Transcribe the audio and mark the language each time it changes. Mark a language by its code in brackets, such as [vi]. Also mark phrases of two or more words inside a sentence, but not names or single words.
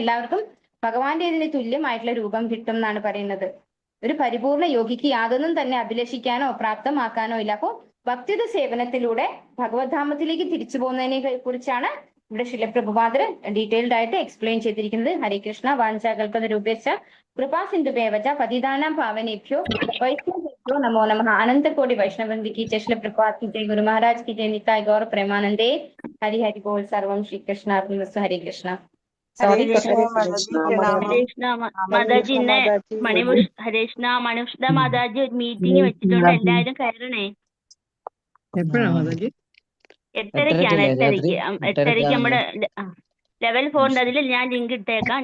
[ml] എല്ലാവർക്കും ഭഗവാന്റേതിന് തുല്യമായിട്ടുള്ള രൂപം കിട്ടും എന്നാണ് പറയുന്നത്. ഒരു പരിപൂർണ യോഗിക്ക് യാതൊന്നും തന്നെ അഭിലഷിക്കാനോ പ്രാപ്തമാക്കാനോ ഇല്ല. അപ്പോൾ ഭക്തിയുത സേവനത്തിലൂടെ ഭഗവത്ധാമത്തിലേക്ക് തിരിച്ചു പോകുന്നതിനെ കുറിച്ചാണ് ഇവിടെ ശിലപ്രഭുപാദർ ഡീറ്റെയിൽഡ് ആയിട്ട് എക്സ്പ്ലെയിൻ ചെയ്തിരിക്കുന്നത്. [sa] ഹരേ കൃഷ്ണ. വാഞ്ചാകൽപതരൂപേശ്ച കൃപാസിന്ധുഭേവച പതിതാനാം പാവനേഭ്യോ വൈഷ്ണവേഭ്യോ നമോ നമഃ. [hi] अनंतकोटि वैष्णवंति की जय। शिलप्रभुपाद् की जय. गुरु महाराज की जय. [bn] নিতায় গৌর প্রেমানন্দে। হরি হরি বোল. [sa] सर्वम श्री कृष्णार्पणमस्तु. हरे कृष्ण. [ml] ഹരേ കൃഷ്ണ മാതാജി പ്രണാമം. ഹരേഷ്ണ മാതാജി ഇന്ന് ഹരേഷ്ണ മനുഷ്ഠ മാതാജി ഒരു മീറ്റിംഗ് വെച്ചിട്ടുണ്ട്. എല്ലാവരും കയറണേ. എപ്പോഴാ മാതാജി? 8:30-ക്കാണ്. 8:30 നമ്മുടെ ലെവൽ 4 അതിൽ ഞാൻ ലിങ്ക് ഇട്ടേക്കാം.